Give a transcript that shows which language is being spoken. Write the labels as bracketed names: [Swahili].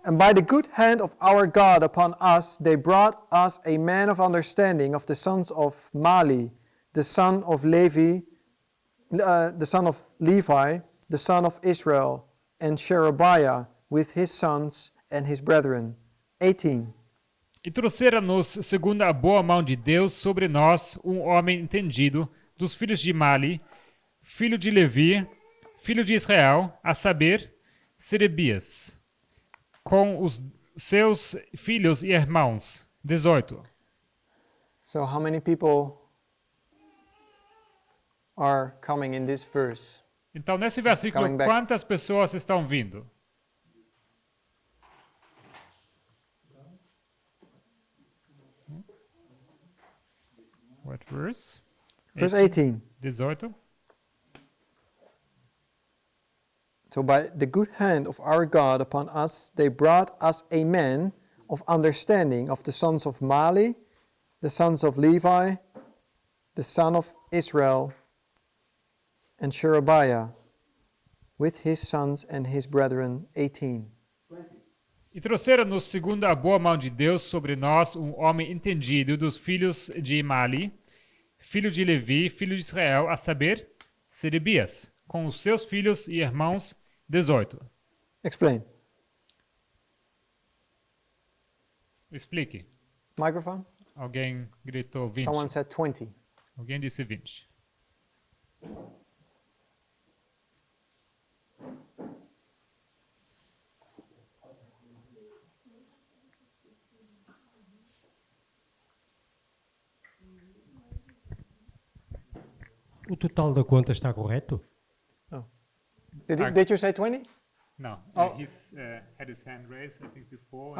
[English] And by the good hand of our God upon us, they brought us a man of understanding of the sons of Mali, the son of Levi, the son of Levi, the son of Israel, and Sherebiah with his sons and his brethren. 18. [Portuguese] E trouxeram-nos, segundo a boa mão de Deus, sobre nós um homem entendido dos filhos de Mali, filho de Levi, filho de Israel, a saber, Serebias, com os seus filhos e irmãos. 18. [English] So how many people are coming in this verse? [Portuguese] Então, nesse versículo, [English] Coming back. [Portuguese] quantas pessoas estão vindo? [English] What verse? Verse 18. 18. So by the good hand of our God upon us, they brought us a man of understanding of the sons of Mali, the sons of Levi, the son of Israel, and Sherebiah, with his sons and his brethren. 18. [Portuguese] E trouxeram-nos, segundo a boa mão de Deus, sobre nós um homem entendido dos filhos de Mali, filho de Levi, filho de Israel, a saber, Serebias, com os seus filhos e irmãos. 18. [English] Explain. [Portuguese] Explique. [English] Microphone? [Portuguese] Alguém gritou 20. [English] Someone said 20. [Portuguese] Alguém disse 20. O total da conta está correto? [English] Did you say 20? No, Oh. he's had his hand raised, I think, before.